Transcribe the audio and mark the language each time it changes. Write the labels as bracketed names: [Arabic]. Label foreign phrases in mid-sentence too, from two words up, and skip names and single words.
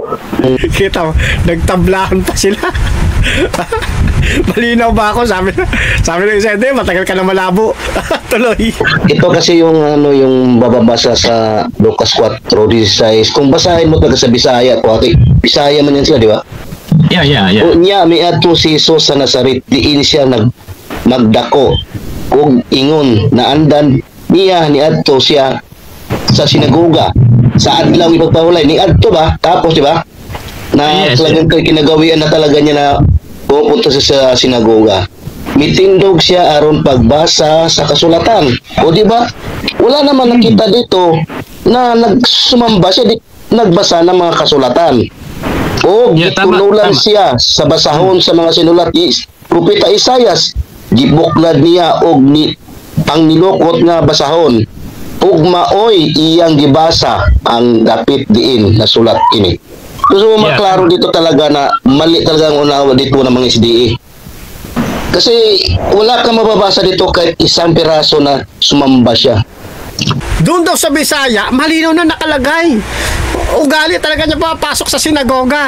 [Filipino] Kita mo, nagtablahan pa sila. Malinaw ba ako? Sabi ng isa, matagal ka na malabo. Tuloy. Ito kasi yung yung bababasa sa Lucas 4:16. Kung basahin mo talaga sa Bisaya, Bisaya man yan sila, di ba? Yeah. [Cebuano] Unya mi adto si Jesus sa Nazaret, diin siya magdako ug ingon na andan niya ni adto siya sa sinagoga sa adlaw ipagpahulay ni adto ba, [Filipino] tapos di ba na talagang kinagawian na talaga niya na pupunta sa sinagoga, [Cebuano] mitindog siya aron pagbasa sa kasulatan. [Filipino] O di ba, wala naman nakita dito na nagsumamba siya, nagbasa ng mga kasulatan. [Cebuano] O gitululan siya sa basahon sa mga sinulat ni Propeta Isayas, gibuklad niya og pangnilokot nga basahon. Ug maoy iyang gibasa ang dapit diin na sulat ini. [Filipino] So maklaro dito talaga na mali talaga ang unawa dito ng mga SDA. Kasi wala kang mababasa dito kahit isang piraso na sumamba siya. Doon daw sa Bisaya, malinaw na nakalagay. Ugali talaga niya papasok sa sinagoga.